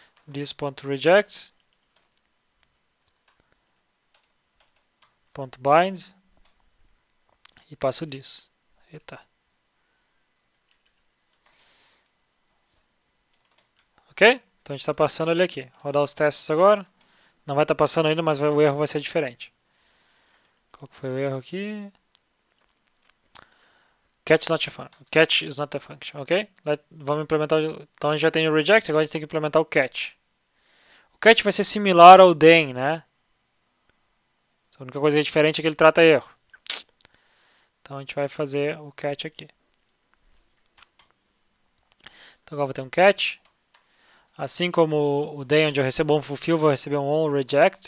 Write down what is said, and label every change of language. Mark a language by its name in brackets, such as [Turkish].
[English] This.reject .bind [Portuguese] e passo [English] this. [Portuguese] Eita. Ok? Então a gente está passando ele aqui. Rodar os testes agora. Não vai estar passando ainda, mas o erro vai ser diferente. Qual que foi o erro aqui? [English] Catch is not a function, ok? [Portuguese] Vamos implementar. Então a gente já tem o reject, agora a gente tem que implementar o catch. O catch vai ser similar ao then, né? A única coisa que é diferente é que ele trata erro. Então a gente vai fazer o catch aqui. Então agora vou ter um catch. Assim como o then, onde eu recebo um fulfill, vou receber um onReject.